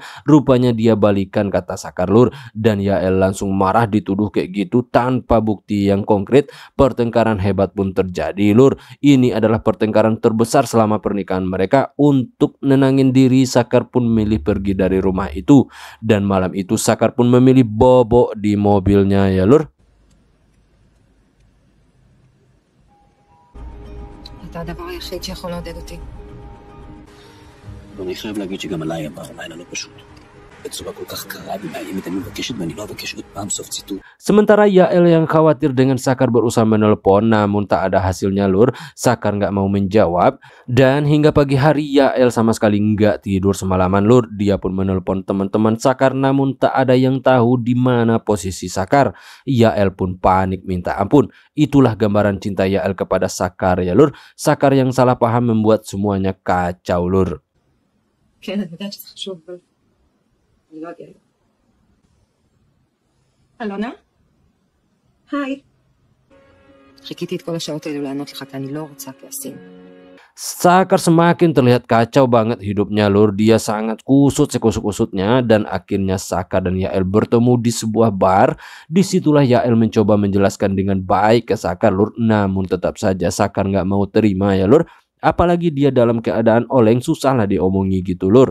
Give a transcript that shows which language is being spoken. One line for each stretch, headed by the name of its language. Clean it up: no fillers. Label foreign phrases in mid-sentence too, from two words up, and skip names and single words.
Indonesian: Rupanya dia balikan, kata Sakar lur. Dan Yael langsung marah dituduh kayak gitu tanpa bukti yang konkret. Pertengkaran hebat pun terjadi lur. Ini adalah pertengkaran terbesar selama pernikahan mereka. Untuk nenangin diri, Sakar pun memilih pergi dari rumah itu. Dan malam itu Sakar pun memilih bobok di mobilnya ya lur.
Hebrew: אתה הדבר היחיד שיכול לעודד אותי. ואני חייב להגיד שגם עליי עבר לילה לא פשוט. בצורה כל כך קרה ומאיימת, אני מבקשת ואני לא אבקש עוד פעם, סוף ציטוט.
Indonesian: Sementara Yael yang khawatir dengan Sakar berusaha menelpon, namun tak ada hasilnya lur. Sakar nggak mau menjawab. Dan hingga pagi hari Yael sama sekali nggak tidur semalaman lur. Dia pun menelpon teman-teman Sakar, namun tak ada yang tahu di mana posisi Sakar. Yael pun panik minta ampun. Itulah gambaran cinta Yael kepada Sakar ya lur. Sakar yang salah paham membuat semuanya kacau lur.
Hebrew: כן, אני יודעת שזה חשוב, אבל אני לא אגיע. אלונה? היי. חיכיתי את כל השעות האלו לענות לך, כי אני לא רוצה כעסים.
Indonesian: Sakar semakin terlihat kacau banget hidupnya lur. Dia sangat kusut sekusut-kusutnya dan akhirnya Sakar dan Yael bertemu di sebuah bar. Disitulah Yael mencoba menjelaskan dengan baik ke Sakar lur. Namun tetap saja Sakar nggak mau terima ya lur. Apalagi dia dalam keadaan oleng, susah lah diomongi gitu lur.